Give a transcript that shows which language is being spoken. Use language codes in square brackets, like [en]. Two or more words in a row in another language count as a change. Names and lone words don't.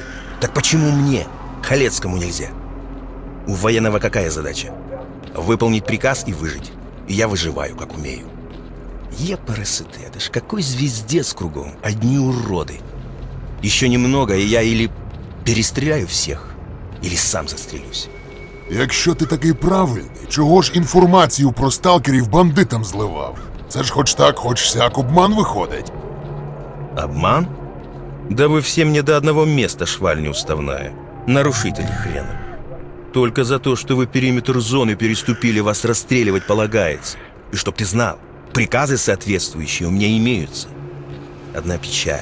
[ru] Так почему мне, Халецкому, нельзя? У военного какая задача? Выполнить приказ и выжить. И я выживаю, как умею. Епарасоте, это ж какой звездец кругом, одни уроды. Еще немного, и я или перестреляю всех, или сам застрелюсь. [uk] Якщо ти такий правильний, чого ж інформацію про сталкерів бандитам зливав? Це ж хоч так, хоч сяк обман виходить. [ru] Обман? Да вы все мне до одного места шваль неуставная. Нарушители хреновы. Только за то, что вы периметр зоны переступили, вас расстреливать полагается. И чтоб ты знал, приказы соответствующие у меня имеются. Одна печаль.